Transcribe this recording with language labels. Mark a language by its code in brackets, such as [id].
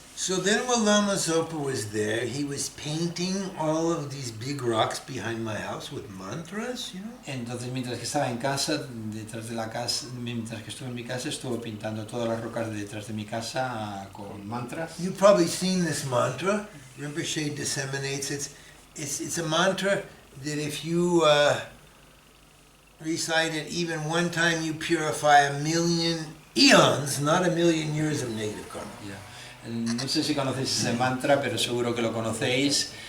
[en] So then when Lama Zopa was there, he was painting all of these big rocks behind my house with mantras, you know? [es] Entonces mientras que estaba en casa, mientras que estuve en mi casa, estuve pintando todas las rocas de detrás de mi casa con mantras. [en] You've probably seen this mantra. Rinpoche disseminates it. It's a mantra that if you recite it even one time, you purify 1,000,000 eons, not 1,000,000 years of negative karma. Yeah. [es] No sé si conocéis ese mantra, pero seguro que lo conocéis.